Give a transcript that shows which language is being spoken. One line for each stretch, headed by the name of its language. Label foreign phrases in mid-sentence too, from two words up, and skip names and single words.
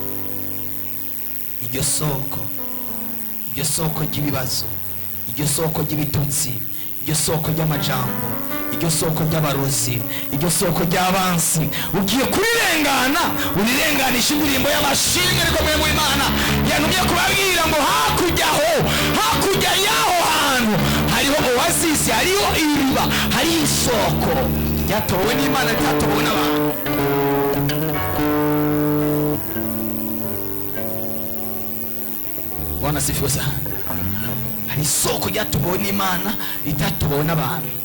Rundi: Iryo soko ry'ibibazo, iryo soko ry'ibitutsi, iryo soko ry'amajambo, iryo soko ry'abarozi, iryo soko ry'abansi, ugiye kurirengana, urirenganisha indirimbo y'amashimwe rikomeye mu Imana. Yantumye kubabwira ngo hakurya y'aho hantu hariho oasis, hariho iriba, hariho isoko ryatowe n'Imana, ryatowe n'abantu.
Swahili: Bwana sifiwe sana.
Rundi: Hari isoko ryatowe n'Imana, ritatowe n'abantu.